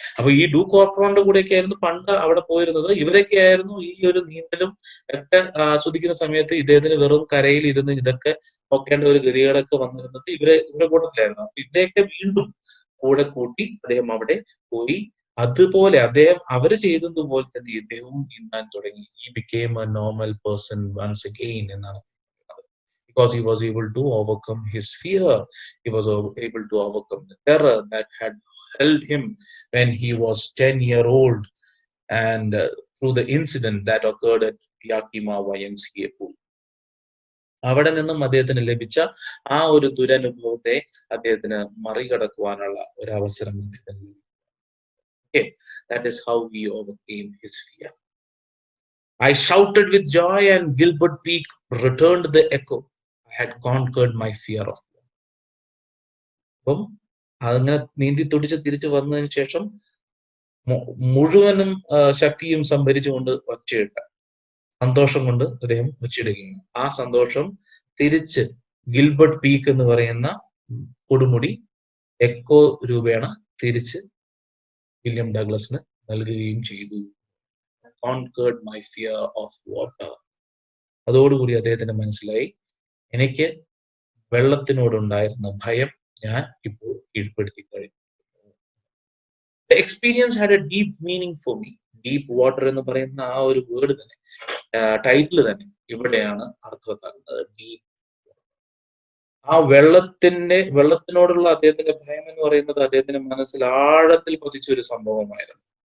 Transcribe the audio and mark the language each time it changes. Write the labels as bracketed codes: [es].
[ml] അപ്പൊ ഈ ഡു കോർപ്രോണിന്റെ കൂടെയൊക്കെ ആയിരുന്നു പണ്ട് അവിടെ പോയിരുന്നത്. ഇവരൊക്കെ ആയിരുന്നു ഈ ഒരു നീന്തലും ഒക്കെ ആസ്വദിക്കുന്ന സമയത്ത് ഇദ്ദേഹത്തിന് വെറും കരയിൽ ഇരുന്ന് ഇതൊക്കെ നോക്കേണ്ട ഒരു ഗതികേടൊക്കെ വന്നിരുന്നത് ഇവരുടെ കൂട്ടത്തിലായിരുന്നു. അപ്പൊ ഇവരെയൊക്കെ വീണ്ടും കൂടെ കൂട്ടി അദ്ദേഹം അവിടെ പോയി. അതുപോലെ അവര് ചെയ്തതുപോലെ തന്നെ ഇദ്ദേഹവും നീന്താൻ തുടങ്ങി. ഈ [en] became a normal person once again [ml] എന്നാണ്. [en] because he was able to overcome his fear. He was able to overcome the terror that had held him when he was 10-year-old, and through the incident that occurred at Yakima YMCA pool. [ml] അവിടെ നിന്നും അദ്ദേഹത്തിന് ലഭിച്ച ആ ഒരു ദുരനുഭവത്തെ അദ്ദേഹത്തിന് മറികടക്കുവാനുള്ള ഒരു അവസരം അദ്ദേഹത്തിന്. [en] Okay, that is how he overcame his fear. I shouted with joy and Gilbert Peak returned the echo. I had conquered my fear of war. [ml] അപ്പം അതങ്ങനെ നീന്തി തുടിച്ച് തിരിച്ചു വന്നതിന് ശേഷം മുഴുവനും ശക്തിയും സംഭരിച്ചുകൊണ്ട് ഒച്ചയിട്ട സന്തോഷം കൊണ്ട് അദ്ദേഹം ഒച്ചയിടുകയാണ്. ആ സന്തോഷം തിരിച്ച് ഗിൽബർട്ട് പീക്ക് എന്ന് പറയുന്ന കൊടുമുടി എക്കോ രൂപേണ തിരിച്ച് വില്യം ഡഗ്ലസിന് നൽകുകയും ചെയ്തു. [en] Conquered my fear of water. [ml] അതോടുകൂടി അദ്ദേഹത്തിന് മനസ്സിലായി, എനിക്ക് വെള്ളത്തിനോടുണ്ടായിരുന്ന ഭയം ഞാൻ ഇപ്പോൾ കീഴ്പ്പെടുത്തി കഴിഞ്ഞു. [en] The experience had a deep meaning for me. [ml] Deep water എന്ന് പറയുന്ന ആ ഒരു വേർഡ് തന്നെ, ടൈറ്റിൽ തന്നെ ഇവിടെയാണ് അർത്ഥവത്താക്കുന്നത്. ഡീപ്. ആ വെള്ളത്തിനോടുള്ള അദ്ദേഹത്തിന്റെ ഭയം എന്ന് പറയുന്നത് അദ്ദേഹത്തിന്റെ മനസ്സിൽ ആഴത്തിൽ പതിച്ച ഒരു സംഭവമായിരുന്നു.